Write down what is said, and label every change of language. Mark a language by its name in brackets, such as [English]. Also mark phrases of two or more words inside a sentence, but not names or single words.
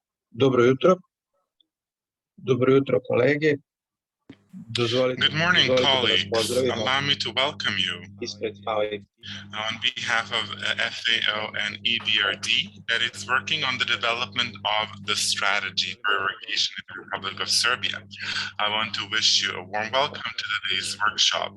[Serbian] Dobro jutro. Dobro jutro, kolege. [English] Good morning, [Serbian] Dozvolite da vas [English] colleagues. [Serbian] pozdravimo [English] Allow me to welcome you [Serbian] ispred FAO. [English] on behalf of FAO and EBRD that is working on the development of the strategy for irrigation in the Republic of Serbia. I want to wish you a warm welcome to today's workshop.